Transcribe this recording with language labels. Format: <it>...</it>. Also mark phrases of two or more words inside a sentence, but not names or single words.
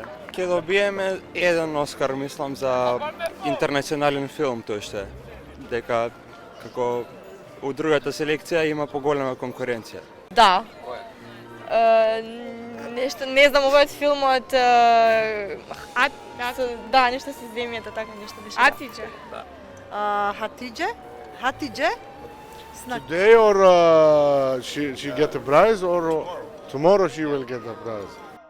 <mk>Ќе добиеме еден Оскар, мислам, за интернационален филм тој што е. Дека како у другата селекција има поголема конкуренција. Да. Нешто, не знам, овој филмот... Да, нешто со земјата, така нешто беше. Атиđe. Hatiđe?</mk> <en>Today or she get a prize or tomorrow she will get a prize?</en>